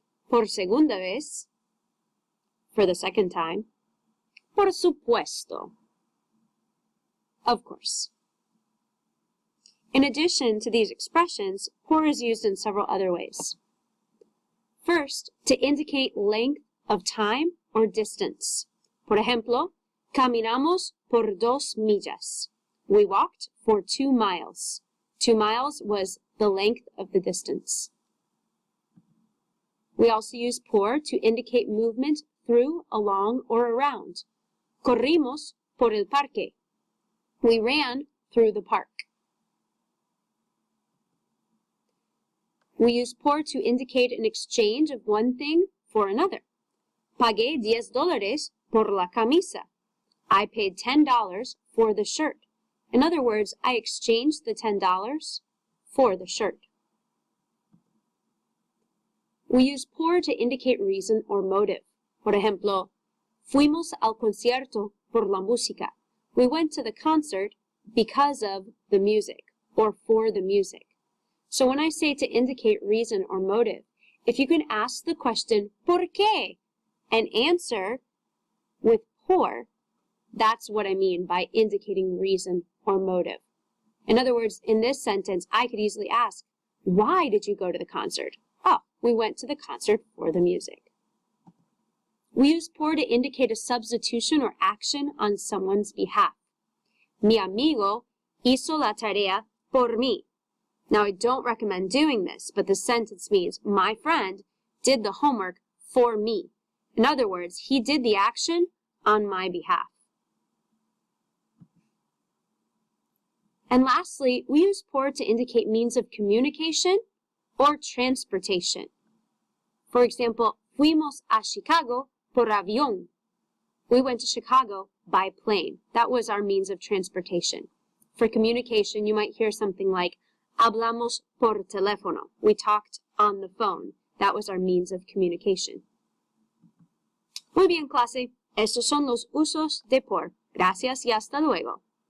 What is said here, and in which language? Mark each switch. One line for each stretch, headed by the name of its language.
Spanish: Por segunda vez.
English: For the second time.
Spanish: Por supuesto.
English: Of course. In addition to these expressions, por is used in several other ways. First, to indicate length of time or distance.
Spanish: Por ejemplo, caminamos por 2 millas.
English: We walked for 2 miles. 2 miles was the length of the distance. We also use por to indicate movement through, along, or around.
Spanish: Corrimos por el parque.
English: We ran through the park. We use por to indicate an exchange of one thing for another.
Spanish: Pagué $10 por la camisa.
English: I paid $10 for the shirt. In other words, I exchanged the $10 for the shirt. We use por to indicate reason or motive.
Spanish: Por ejemplo, fuimos al concierto por la música.
English: We went to the concert because of the music, or for the music. So when I say to indicate reason or motive, if you can ask the question,
Spanish: ¿por qué?
English: And answer with por, that's what I mean by indicating reason or motive. In other words, in this sentence, I could easily ask, why did you go to the concert? Oh, we went to the concert for the music. We use por to indicate a substitution or action on someone's behalf.
Spanish: Mi amigo hizo la tarea por mí.
English: Now, I don't recommend doing this, but the sentence means my friend did the homework for me. In other words, he did the action on my behalf. And lastly, we use por to indicate means of communication or transportation. For example,
Spanish: fuimos a Chicago por avión.
English: We went to Chicago by plane. That was our means of transportation. For communication, you might hear something like,
Spanish: hablamos por teléfono.
English: We talked on the phone. That was our means of communication.
Spanish: Muy bien, clase. Estos son los usos de por. Gracias y hasta luego.